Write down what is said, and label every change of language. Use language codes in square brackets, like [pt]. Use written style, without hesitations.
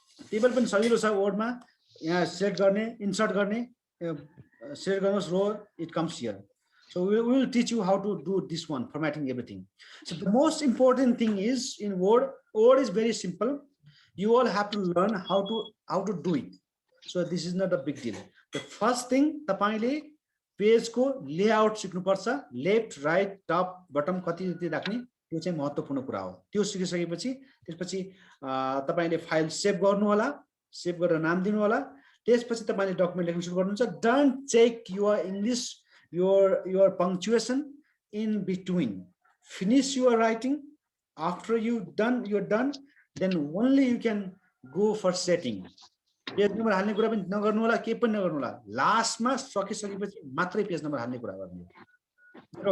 [ne] Table पनि सजिलो छ वर्डमा, यहाँ सेलेक्ट गर्ने, इन्सर्ट गर्ने, सेलेक्ट गर्नुहोस् रो, [en] It comes here. So we will teach you how to do this one, formatting everything. So the most important thing is in Word. Word is very simple. You all have to learn how to do it. So this is not a big deal. The first thing, [ne] तपाईले page को layout सिक्नु पर्छ। Left, right, top, bottom कति राख्ने, त्यो चाहिँ महत्त्वपूर्ण कुरा हो। त्यो सिकिसकेपछि त्यसपछि तपाईले फाइल सेभ गर्नु होला, सेभ गरेर नाम दिनु होला। त्यसपछि तपाईले डकुमेन्ट लेख्न सुरु गर्नुहुन्छ। [en] Don't check your English, your punctuation in between. Finish your writing. After you're done, then only you can go for setting. [ne] Page number हाल्ने कुरा पनि नगर्नु होला, के पनि नगर्नु होला। लास्टमा सकिसकेपछि मात्रै पेज नम्बर हाल्ने कुरा गर्नु।